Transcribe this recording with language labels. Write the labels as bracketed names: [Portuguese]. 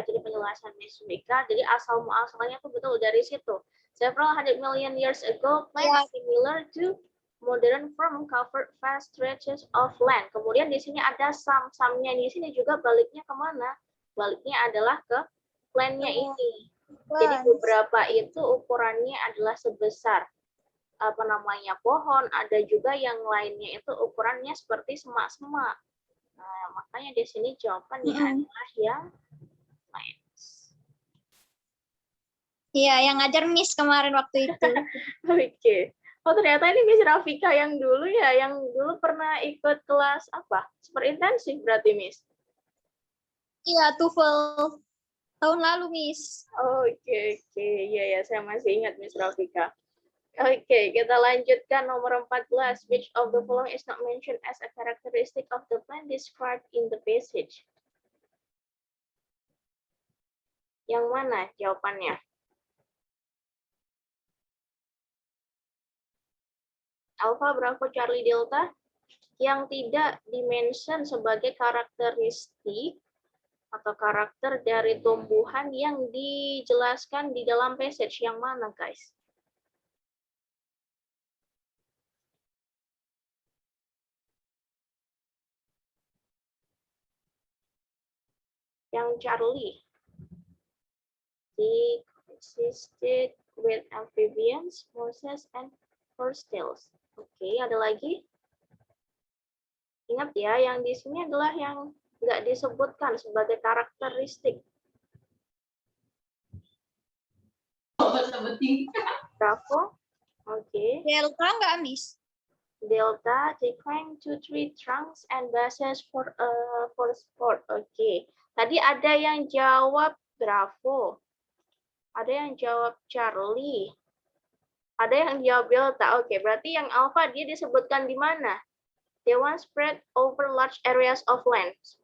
[Indonesian] Jadi penjelasan Miss Mika, jadi asal muasalnya tuh betul dari situ. [English] Several hundred million years ago, plants similar to modern form covered vast stretches of land. [Indonesian] Kemudian di sini ada some-nya di sini juga baliknya kemana? Baliknya adalah ke plant-nya ini. Jadi beberapa itu ukurannya adalah sebesar apa namanya pohon, ada juga yang lainnya itu ukurannya seperti semak-semak. Nah, makanya di sini jawabannya adalah yang plants. Iya, yang ngajar Miss kemarin waktu itu. Oke. Oh, ternyata ini Miss Rafika yang dulu ya, yang dulu pernah ikut kelas apa? Super intensif berarti, Miss? Iya, TOEFL tahun lalu, Miss. Oke. Iya ya, saya masih ingat Miss Rafika. Oke, kita lanjutkan nomor 14. [English] Which of the following is not mentioned as a characteristic of the plant described in the passage? [Indonesian] Yang mana jawabannya? [English] Alpha, Bravo, Charlie, Delta. [Indonesian] Yang tidak dimention sebagai karakteristik atau karakter dari tumbuhan yang dijelaskan di dalam passage. Yang mana, guys? Yang Charlie. [English] They coexisted with amphibians, mosses, and horsetails. [Indonesian] Oke, ada lagi? Ingat ya, yang di sini adalah yang nggak disebutkan sebagai karakteristik. Bravo. Oke. Delta nggak, Miss? [English] Delta, they climb to tree trunks and bases for sport. [Indonesian] Oke. Tadi ada yang jawab Bravo. Ada yang jawab Charlie. Ada yang jawab Delta. Oke, berarti yang Alpha dia disebutkan di mana? [English] They once spread over large areas of land.